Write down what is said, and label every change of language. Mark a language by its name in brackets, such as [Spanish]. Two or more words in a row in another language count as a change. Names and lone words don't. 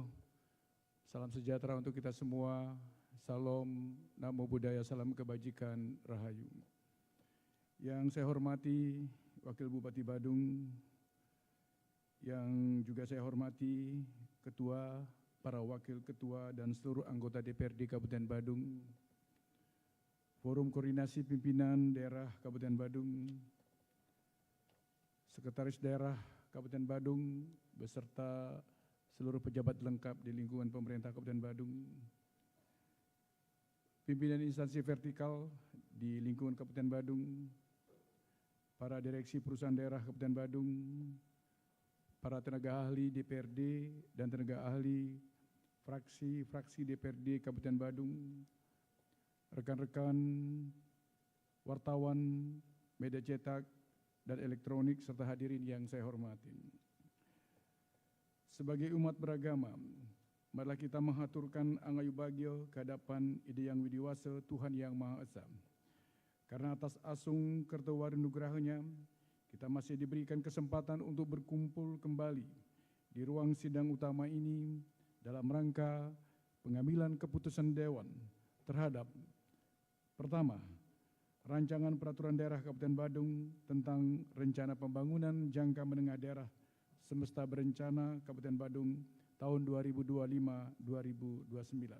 [Indonesian] Salam sejahtera untuk kita semua. Salam, [Pali] namo buddhaya, [Indonesian] salam kebajikan, rahayu. Yang saya hormati Wakil Bupati Badung, yang juga saya hormati Ketua, para Wakil Ketua dan seluruh anggota DPRD Kabupaten Badung, Forum Koordinasi Pimpinan Daerah Kabupaten Badung, Sekretaris Daerah Kabupaten Badung, beserta seluruh pejabat lengkap di lingkungan pemerintah Kabupaten Badung, pimpinan instansi vertikal di lingkungan Kabupaten Badung, para direksi perusahaan daerah Kabupaten Badung, para tenaga ahli DPRD dan tenaga ahli fraksi-fraksi DPRD Kabupaten Badung, rekan-rekan wartawan, media cetak, dan elektronik, serta hadirin yang saya hormati. Sebagai umat beragama, marilah kita mengaturkan [Balinese] angayu bagio [Indonesian] ke hadapan Ide Yang Widiwasa, Tuhan Yang Maha Esa. Karena atas [Balinese] asung kertawari nugrahanya, [Indonesian] kita masih diberikan kesempatan untuk berkumpul kembali di ruang sidang utama ini dalam rangka pengambilan keputusan Dewan terhadap pertama, rancangan peraturan daerah Kabupaten Badung tentang rencana pembangunan jangka menengah daerah semesta berencana Kabupaten Badung tahun 2025-2029.